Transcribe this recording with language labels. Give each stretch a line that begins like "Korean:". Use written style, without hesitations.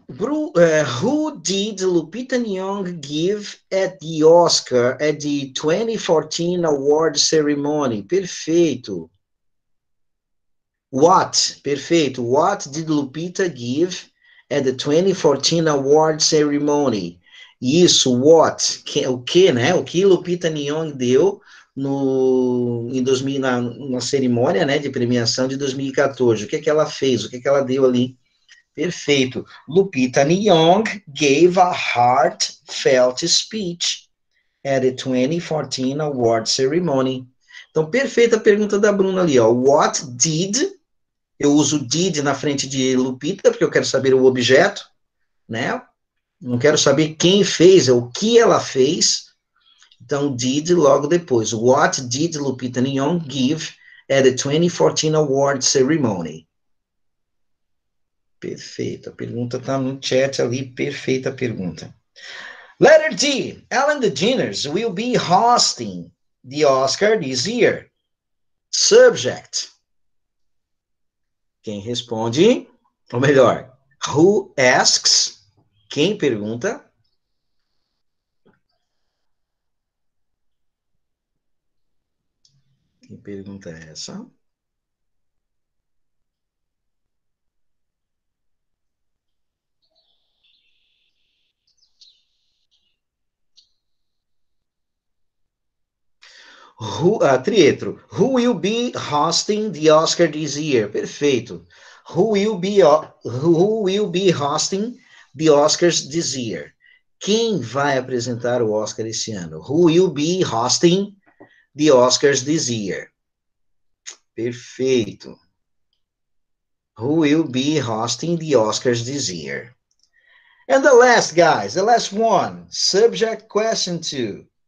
English: Who did Lupita Nyong'o give at the Oscar at the 2014 award ceremony?
Portuguese: Perfeito. What? Perfeito.
English: What did Lupita give at the 2014 award ceremony?
Portuguese: Isso, what? O que, né? O que Lupita Nyong'o deu na cerimônia, né, de premiação de 2014? O que que ela fez? O que que ela deu ali? Perfeito.
English: Lupita Nyong'o gave a heartfelt speech at the 2014 award ceremony.
Portuguese: Então, perfeita a pergunta da Bruna ali, ó.
English: What did?
Portuguese: Eu uso did na frente de Lupita, porque eu quero saber o objeto, né? Não quero saber quem fez, é o que ela fez. Então, did logo depois. What did Lupita Nyong'o give at the 2014 award ceremony? Perfeito, a pergunta está no chat ali, perfeita a pergunta.
English: Letter D, Ellen DeGeneres will be hosting the Oscar this year.
Portuguese: Subject. Quem responde? Ou melhor,
English: who asks?
Portuguese: Quem pergunta? Quem pergunta é essa?
English: Trietro, who will be hosting the Oscar this year? Perfeito. Who will be hosting the Oscars this year?
Portuguese: Quem vai apresentar o Oscar esse ano?
English: Who will be hosting the Oscars this year? Perfeito. Who will be hosting the Oscars this year? And the last, guys, the last one, subject question 2.